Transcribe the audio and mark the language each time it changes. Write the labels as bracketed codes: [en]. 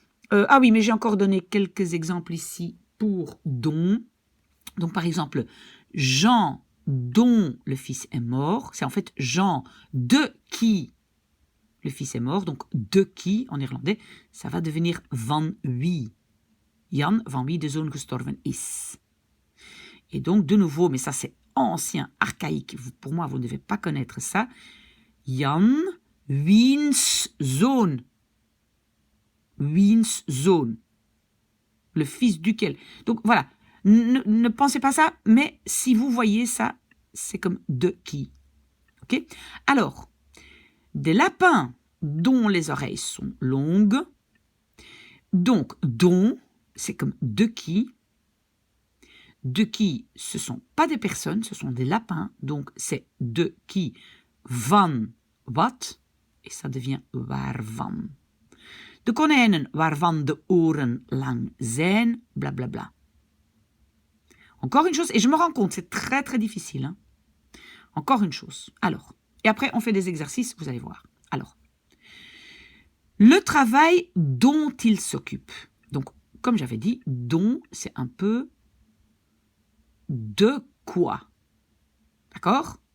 [fr] ah oui, mais j'ai encore donné quelques exemples ici pour dont. Donc, par exemple, Jean dont le fils est mort, c'est en fait Jean de qui le fils est mort, donc de qui, en néerlandais, ça va devenir [nl] van wie. Jan, van wie de zoon gestorven is. [fr] Et donc, de nouveau, mais ça c'est ancien, archaïque, pour moi, vous ne devez pas connaître ça. [nl] Jan, wiens zoon. Wiens zoon. [fr] Le fils duquel. Donc, voilà. Ne pensez pas ça, mais si vous voyez ça, c'est comme de qui. Ok? Alors, des lapins dont les oreilles sont longues. Donc, dont, c'est comme de qui. De qui, ce ne sont pas des personnes, ce sont des lapins. Donc, c'est de qui, [nl] van wat. [fr] Et ça devient waarvan. [nl] De konijnen waarvan de oren lang zijn, blablabla. Bla bla. [fr] Encore une chose, et je me rends compte, c'est très très difficile. Hein? Encore une chose. Alors, et après on fait des exercices, vous allez voir. Alors, le travail dont il s'occupe. Donc, comme j'avais dit, dont, c'est un peu de quoi. D'accord?